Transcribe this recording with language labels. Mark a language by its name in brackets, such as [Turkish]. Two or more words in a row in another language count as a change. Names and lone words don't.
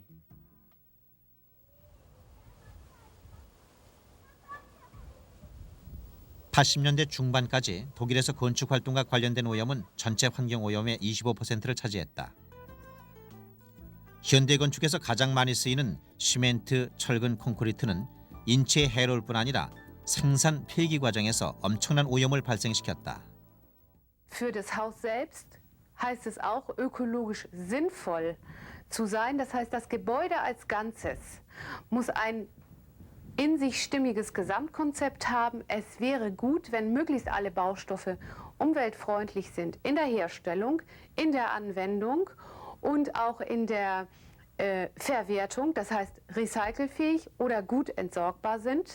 [Korean] (80년대) 중반까지 독일에서 건축 활동과 관련된 오염은 전체 환경 오염의 25%를 차지했다. 현대 건축에서 가장 많이 쓰이는 시멘트, 철근, 콘크리트는 인체에 해로울 뿐 아니라 생산 폐기 과정에서 엄청난 오염을 발생시켰다. [German] Für das Haus selbst heißt es auch ökologisch sinnvoll zu sein. Das heißt, das Gebäude als Ganzes muss ein in sich stimmiges Gesamtkonzept haben. Es wäre gut, wenn möglichst alle Baustoffe umweltfreundlich sind in der Herstellung, in der Anwendung und auch in der Verwertung, das heißt recycelfähig oder gut entsorgbar sind.